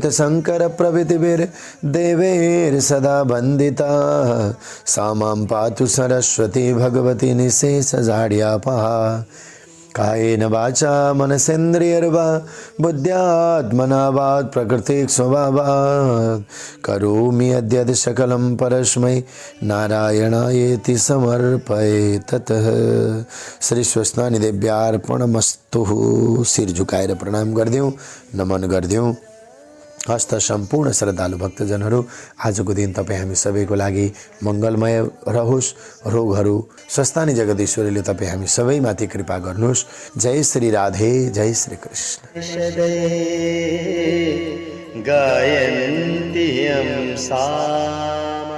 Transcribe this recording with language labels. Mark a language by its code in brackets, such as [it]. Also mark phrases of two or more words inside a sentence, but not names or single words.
[sa] शंकर प्रभृतिभिर्देवैर् सदा वन्दिता सा मां पातु सरस्वती भगवती निःशेषजाड्यापहा कायेन वाचा मनसेन्द्रियर्वा बुद्ध्यात्मना वात् प्रकृतिक स्वभावात् करोमि यद्यद् सकलं परस्मै नारायणायेति समर्पये ततः। श्री स्वस्थानी देव्यार्पणमस्तु। [ne] सिर झुकाएर प्रणाम गर्दियौं, नमन गर्दियौं। हस्त सम्पूर्ण श्रद्धालु भक्तजनहरू, आजको दिन तपाईँ हामी सबैको लागि मङ्गलमय रहोस्। रोगहरू स्वस्थानी जगदीश्वरीले तपाईँ हामी सबैमाथि कृपा गर्नुहोस्। जय श्री राधे, जय श्री कृष्ण। [sa] गायन्ति यं सा